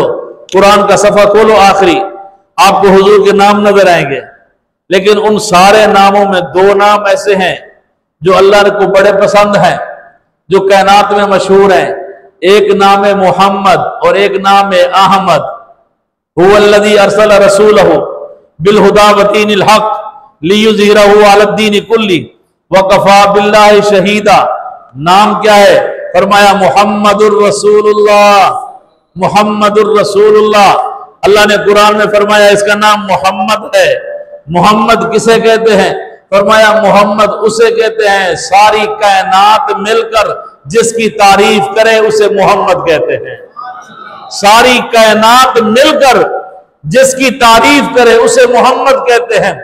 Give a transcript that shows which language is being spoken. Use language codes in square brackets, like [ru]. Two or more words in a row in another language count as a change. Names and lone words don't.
[hi] कुरान का सफा खोलो आखिरी, आपको हुजूर के नाम नजर आएंगे, लेकिन उन सारे नामों में दो नाम ऐसे हैं जो अल्लाह को बड़े पसंद हैं, जो कायनात में मशहूर हैं। एक नाम है मोहम्मद और एक नाम है अहमद। [ar] هو الذي أرسل رسوله بالهدى ودين الحق ليظهره على الدين كله وكفى بالله شهيدا. [hi] नाम क्या है? [ar] फरमाया محمد رسول الله، محمد رسول الله. [hi] अल्लाह ने कुरान में फरमाया इसका नाम मोहम्मद है। मोहम्मद किसे कहते हैं? फरमाया मोहम्मद उसे कहते हैं सारी कायनात मिलकर जिसकी तारीफ करे उसे मोहम्मद कहते हैं। सारी कायनात मिलकर जिसकी तारीफ करे उसे मोहम्मद कहते हैं।